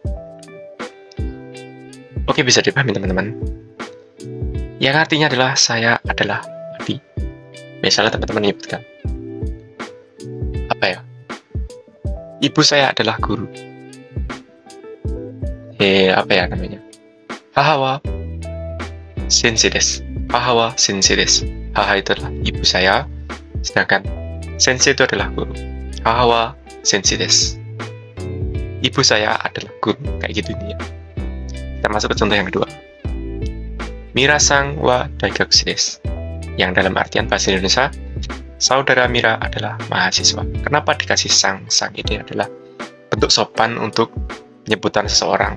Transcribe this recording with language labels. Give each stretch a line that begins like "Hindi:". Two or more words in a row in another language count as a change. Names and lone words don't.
Indonesian: Oke, bisa dipahami teman-teman. Yang artinya adalah saya adalah Adi. Misalnya teman-teman menyebutkan apa ya? Ibu saya adalah guru. Apa ya namanya?
Japanese: 母は先生です. 母は先生です.
Indonesian: Haha itu adalah ibu saya, sedangkan sensei itu adalah guru.
Japanese: 母は先生です.
Indonesian: Ibu saya adalah guru, kayak gitu ini ya. Kita masuk ke contoh yang kedua.
Japanese: ミラさんは大学士です.
Indonesian: Yang dalam artian bahasa Indonesia, saudara Mira adalah mahasiswa. Kenapa dikasih sang? Sang ini adalah bentuk sopan untuk penyebutan seseorang.